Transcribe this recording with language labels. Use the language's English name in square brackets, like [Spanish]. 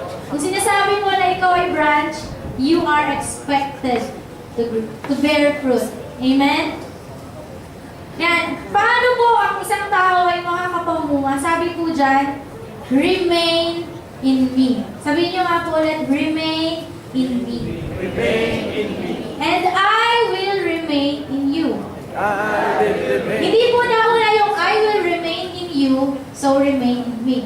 [Filipino] Kung sinasabi mo na ikaw ay branch, you are expected to bear fruit. Amen? Yan. Paano po ang isang tao ay makakapamunga? Sabi po dyan, remain in me. Sabihin nyo nga po ulit, remain in me. [English] Remain in me. And I will remain in you. I will remain. [Filipino] Hindi po nauna yung I will remain in you, so remain in me.